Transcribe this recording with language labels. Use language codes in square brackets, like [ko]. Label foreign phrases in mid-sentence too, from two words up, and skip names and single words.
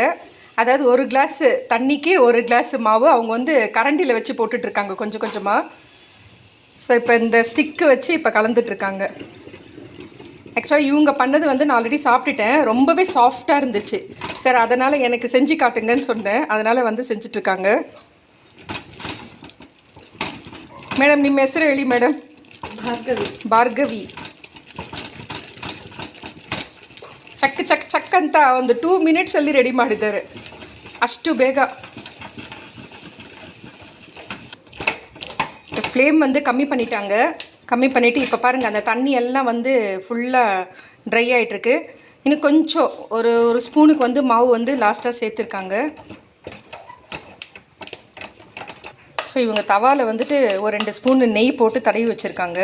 [ta] அதாவது 1 கிளாஸ் தண்ணிக்கு 1 கிளாஸ் மாவு அவங்க வந்து கரண்டியில் வச்சு போட்டுட்ருக்காங்க கொஞ்சம் கொஞ்சமாக. ஸோ இப்போ இந்த ஸ்டிக்கு வச்சு இப்போ கலந்துட்டுருக்காங்க. ஆக்சுவலாக இவங்க பண்ணது வந்து நான் ஆல்ரெடி சாப்பிட்டுட்டேன். ரொம்பவே சாஃப்டாக இருந்துச்சு. சார் அதனால் எனக்கு செஞ்சு காட்டுங்கன்னு சொன்னேன். அதனால் வந்து செஞ்சிட்ருக்காங்க. [kn] ಮೇಡಮ್, ನಿಮ್ಮ ಹೆಸರು ಹೇಳಿ ಮೇಡಮ್. ಭಾರ್ಗವಿ. ಚಕ್ ಚಕ್ ಚಕ್ ಅಂತ ಒಂದು 2 ಮಿನಿಟ್ಸಲ್ಲಿ ರೆಡಿ ಮಾಡಿದ್ದಾರೆ, ಅಷ್ಟು ಬೇಗ. [ta] ஃப்ளேம் வந்து கம்மி பண்ணிட்டாங்க. கம்மி பண்ணிவிட்டு இப்போ பாருங்கள், அந்த தண்ணி எல்லாம் வந்து ஃபுல்லாக ட்ரை ஆகிட்டுருக்கு. இன்னும் கொஞ்சம் ஒரு ஸ்பூனுக்கு வந்து மாவு வந்து லாஸ்ட்டாக சேர்த்துருக்காங்க. ஸோ இவங்க தவாவில் வந்துட்டு ஒரு 2 ஸ்பூன் நெய் போட்டு தடவி வச்சுருக்காங்க.